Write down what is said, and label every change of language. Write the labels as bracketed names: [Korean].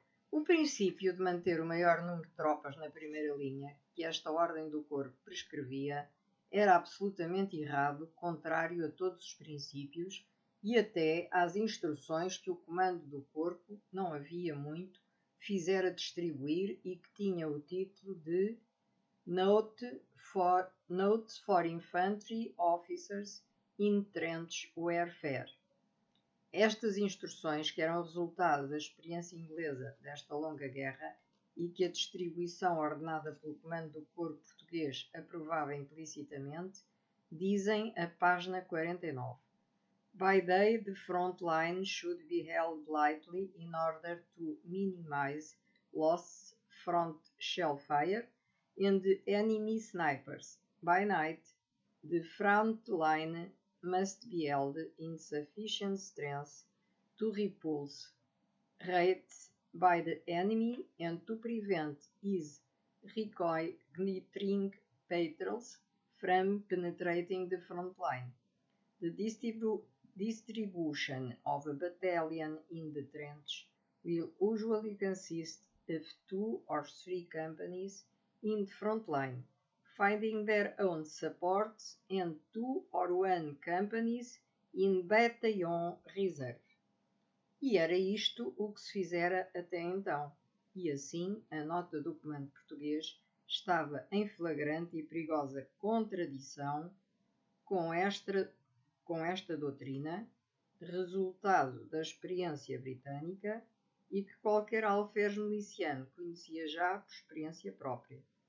[Portuguese] O princípio de manter o maior número de tropas na primeira linha, que esta ordem do corpo prescrevia, era absolutamente errado, contrário a todos os princípios e até às instruções que o comando do corpo, não havia muito, fizera distribuir e que tinha o título de Notes for Infantry Officers in Trench Warfare. Estas instruções, que eram resultado da experiência inglesa desta longa guerra e que a distribuição ordenada pelo comando do corpo português aprovava implicitamente, dizem a página 49. [English] By day, the front line should be held lightly in order to minimize loss from shell fire and enemy snipers. By night, the front line must be held in sufficient strength to repulse raids by the enemy and to prevent his reconnoitering patrols from penetrating the front line. The distribution of a battalion in the trench will usually consist of 2 or 3 companies in the front line, finding their own supports, and 2 or 1 companies in battalion reserve. [Portuguese] E era isto o que se fizera até então, e assim a nota do comando português estava em flagrante e perigosa contradição com esta doutrina, resultado da experiência britânica e que qualquer alferes miliciano conhecia já por experiência própria.